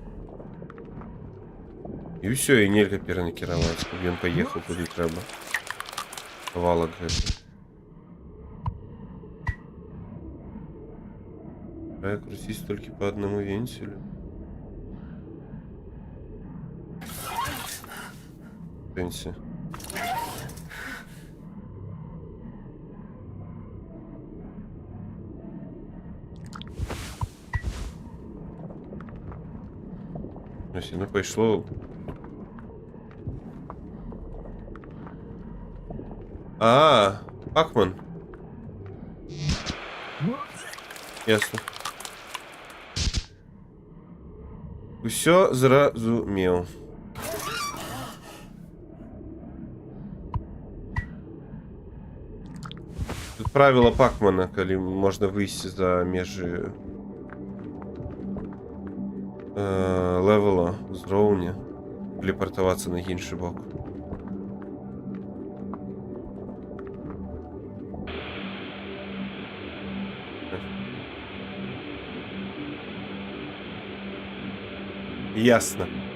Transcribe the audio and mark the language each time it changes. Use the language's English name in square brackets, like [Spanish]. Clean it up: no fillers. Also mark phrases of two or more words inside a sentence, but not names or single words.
[Belarusian] І ўсё, і нельга перанакіраваць, каб ён паехаў куды трэба. Кавалак гэты. Треба круціць толькі па аднаму венцелю. Сэнсе. [Ukrainian] Ось, ну пішло. [Belarusian] А, Пакман. Ясно. Усё зразумеў. Тут правіла Пакмана, калі можна выйсці за межы левела, узроўня, телепортавацца на іншы бок. Ясно.